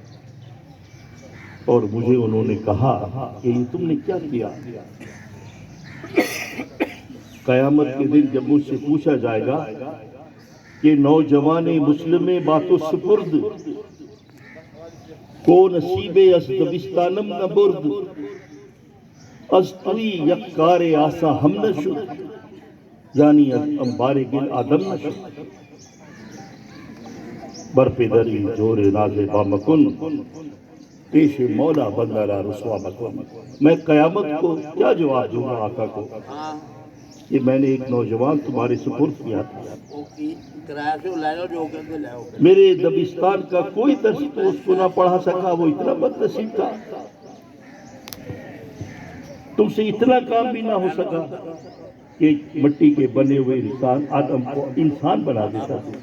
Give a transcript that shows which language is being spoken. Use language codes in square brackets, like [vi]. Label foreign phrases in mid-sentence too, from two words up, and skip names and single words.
[ur] اور مجھے انہوں نے کہا کہ یہ تم نے کیا کیا؟ قیامت کے دن جب مجھ سے پوچھا جائے گا کہ [fa] نوجوان مسلم باتو سپرد کو نصیب از دبستانم نہ برد، از توی یک کار آسا ہم نہ شد، یعنی از انبار گل آدم نہ شد، بر پدری جور ناز با مکن، پیش مولا بندہ را رسوا مکن۔ [ur] میں قیامت کو کیا جواب دوں گا آقا کو کہ میں نے ایک نوجوان تمہارے سپرد کیا تھا، میرے دبستان کا کوئی درس تو اس کو نہ پڑھا سکا، وہ اتنا بد نصیب تھا، تم سے اتنا کام بھی نہ ہو سکا کہ مٹی کے بنے ہوئے انسان آدم کو انسان بنا دیتا۔